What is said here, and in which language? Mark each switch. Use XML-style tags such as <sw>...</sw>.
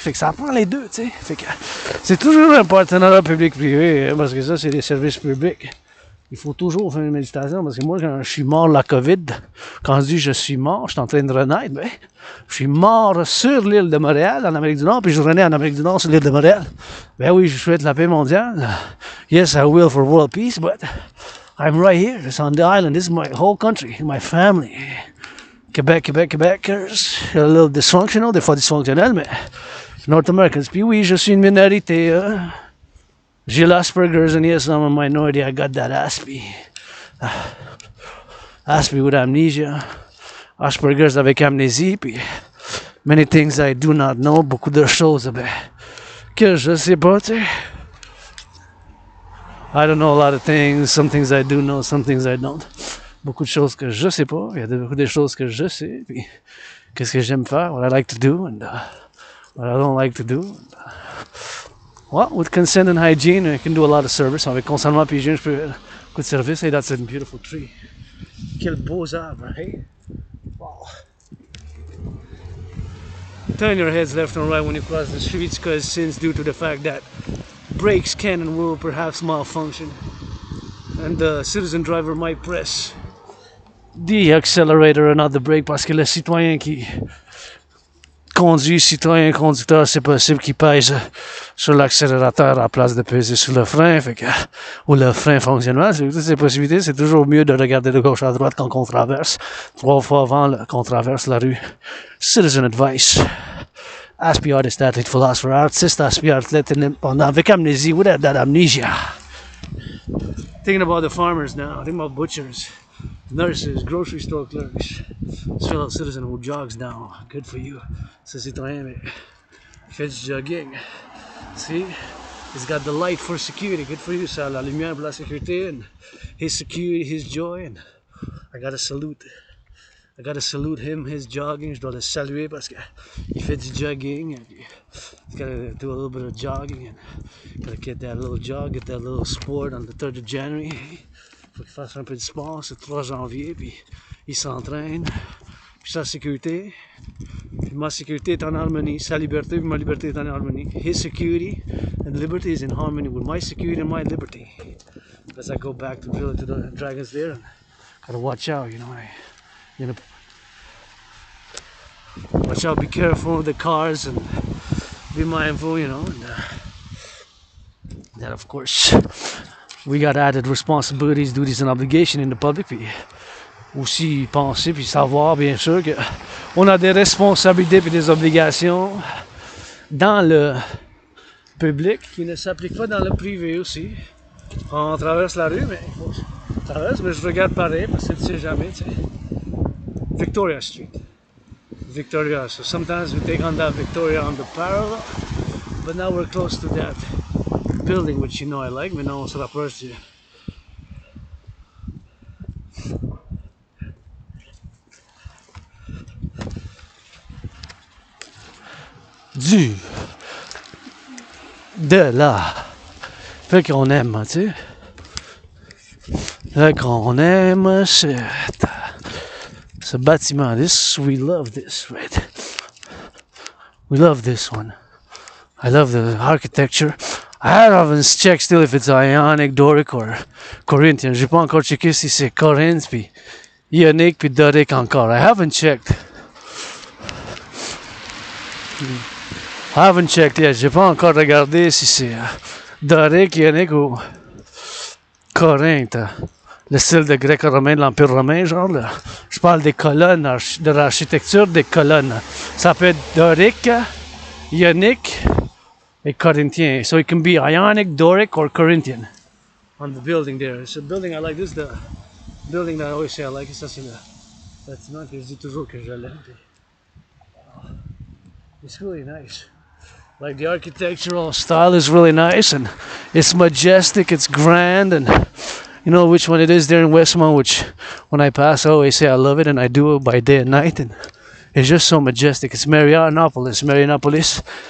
<fr>Fait que ça prend les deux, tu sais. Fait que c'est toujours un partenariat public-privé, hein, parce que ça, c'est des services publics. Il faut toujours faire une méditation, parce que moi, quand je suis mort de la COVID, quand je dis je suis mort, je suis en train de renaître, ben, je suis mort sur l'île de Montréal, en Amérique du Nord, puis je renais en Amérique du Nord sur l'île de Montréal. Ben oui, je souhaite la paix mondiale.</fr> <en>Yes, I will for world peace, but I'm right here. It's on the island. This is my whole country, my family. Québécois, a little dysfunctional,</en> <fr>des fois dysfonctionnel, mais</fr> <en>North Americans.</en> <fr>Puis oui, je suis une minorité. J'ai l'Asperger's,</fr> <en>and yes, I'm a minority. I got that Aspies. Aspies with amnesia. Asperger's</en> <fr>avec amnésie, puis</fr> <en>many things I do not know.</en> <fr>Beaucoup de choses, ben, que je sais pas, tu sais.</fr> <en>I don't know a lot of things. Some things I do know, some things I don't.</en> <fr>Beaucoup de choses que je sais pas. Il y a beaucoup de choses que je sais. Puis, qu'est-ce que j'aime faire?</fr> <en>What I like to do and what I don't like to do. Well, with consent and hygiene, I can do a lot of service.</en> <fr>Avec consentement et hygiène, je peux faire beaucoup de service.</fr> <en>Hey, that's a beautiful tree.</en> <fr>Quels beaux arbres,</fr> <en>hey? Wow. Turn your heads left and right when you cross the streets, because since due to the fact that brakes can and will perhaps malfunction, and the citizen driver might press the accelerator and not the brake</en> <fr>parce que le citoyen qui conduit, citoyen conducteur, c'est possible qu'il pèse sur l'accélérateur à la place de peser sur le frein, fait que, ou le frein fonctionne mal. Toutes ces possibilités, c'est toujours mieux de regarder de gauche à droite quand on traverse. 3 fois avant qu'on traverse la rue.</fr> <en>Citizen advice. Aspies, artist, athlete, philosopher, artist, aspie, athlete,</en> <fr>indépendant, avec amnésie,</fr> <en>without that amnesia. Thinking about the farmers now, thinking about butchers, nurses, grocery store clerks, this fellow citizen who jogs now, good for you.</en> <fr>C'est citoyen, mais il fait du jogging.</fr> <en>See, he's got the light for security, good for you.</en> <fr>Ça, la lumière pour la sécurité,</fr> <en>and his security, his joy, and I gotta salute him, his jogging.</en> <fr>Je dois le saluer parce qu'il fait du jogging.</fr> <en>And he's gotta do a little bit of jogging and gotta get that little jog, get that little sport on the 3rd of January.</en> <fr>Faut qu'il fasse un peu de sport, c'est 3 janvier, puis il s'entraîne. Puis sa sécurité, puis ma sécurité est en harmonie. Sa liberté, puis ma liberté est en harmonie.</fr> <en>His security and liberty is in harmony with my security and my liberty. As I go back to drill to the dragons there, and gotta watch out, watch out, be careful of the cars and be mindful, and that of course we got added responsibilities, duties and obligations in the public,</en> <fr>puis aussi penser puis savoir bien sûr que on a des responsabilités puis des obligations dans le public qui ne s'appliquent pas dans le privé aussi. On traverse la rue, mais je regarde pareil parce que tu sais jamais, tu sais.</fr> <en>Victoria Street. Victoria. So sometimes we take on that Victoria on the parallel, but now we're close to that building, which I like.</en> <fr>Maintenant, on se rapproche de la. Fait qu'on aime, tu sais. Fait qu'on aime ce bâtiment.</fr> <en>We love this, right? We love this one. I love the architecture. I haven't checked still if it's Ionic, Doric or Corinthian.</en> <fr>J'ai pas encore checké si c'est Corinth puis Ionic puis Doric encore.</fr> <en>I haven't checked.</en> <fr>Yet. J'ai pas encore regardé si c'est Doric, Ionic ou Corinthe. Le style de gréco-romain de l'Empire romain, genre. Là. Je parle des colonnes, de l'architecture des colonnes. Ça peut être Doric, Ionic et Corinthien.</fr> <en>So it can be Ionic, Doric, or Corinthian on the building there. It's a building I like. This is the building that I always say I like.</en> <fr>Ça, c'est le bâtiment que je dis toujours que je l'aime.</fr> <en>It's really nice. Like the architectural style is really nice and it's majestic, it's grand, and you know which one it is there in Westmont, which when I pass I always say I love it, and I do it by day and night, and it's just so majestic. It's Marianopolis.</en>